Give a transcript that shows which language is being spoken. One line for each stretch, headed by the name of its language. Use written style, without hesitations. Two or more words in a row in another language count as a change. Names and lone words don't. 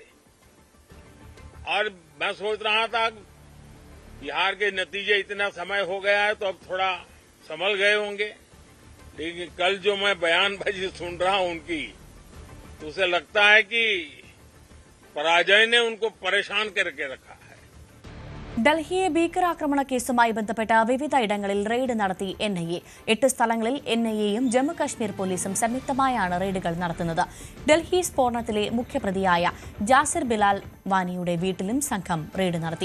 Hindi: और मैं सोच रहा था बिहार के नतीजे इतना समय हो गया है तो अब थोड़ा संभल गए होंगे, लेकिन कल जो मैं बयानबाजी सुन रहा हूं उनकी, तो उसे लगता है कि पराजय ने उनको परेशान करके रखा है.
Malayalam: ഡൽഹിയെ ഭീകരാക്രമണ കേസുമായി ബന്ധപ്പെട്ട വിവിധ ഇടങ്ങളിൽ റെയ്ഡ് നടത്തി NIA. 8 സ്ഥലങ്ങളിൽ NIAയും ജമ്മുകശ്മീർ പോലീസും സംയുക്തമായാണ് റെയ്ഡുകൾ നടത്തുന്നത്. ഡൽഹി സ്ഫോടനത്തിലെ മുഖ്യപ്രതിയായ ജാസിർ ബിലാൽ വാനിയുടെ വീട്ടിലും സംഘം റെയ്ഡ് നടത്തി.